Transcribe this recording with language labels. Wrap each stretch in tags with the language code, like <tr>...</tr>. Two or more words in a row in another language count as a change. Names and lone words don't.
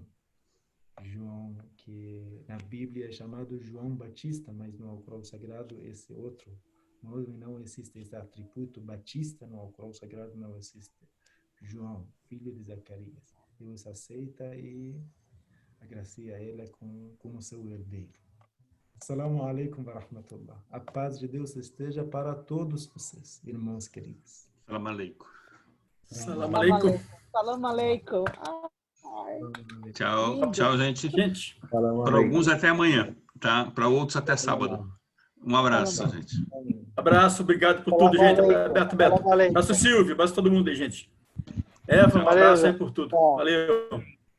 <pt>João, que na Bíblia é chamado João Batista, mas no Alcorão Sagrado esse outro nome não existe, esse atributo Batista no Alcorão Sagrado não existe. João, filho de Zacarias. Deus aceita e agracia ele como seu herdeiro.</pt> <ar>السلام عليكم ورحمة الله.</ar> <pt>A paz de Deus esteja para todos vocês, irmãos queridos.</pt> <ar>سلام عليكم. سلام عليكم. سلام عليكم.</ar> <pt>Tchau, tchau, gente. Gente, Para alguns até amanhã, tá? Para outros até sábado. Um abraço, gente. abraço, obrigado por tudo, gente. Beto. Abraço, Silvio. Abraço todo mundo aí, gente. Eva, um abraço aí por tudo.</pt>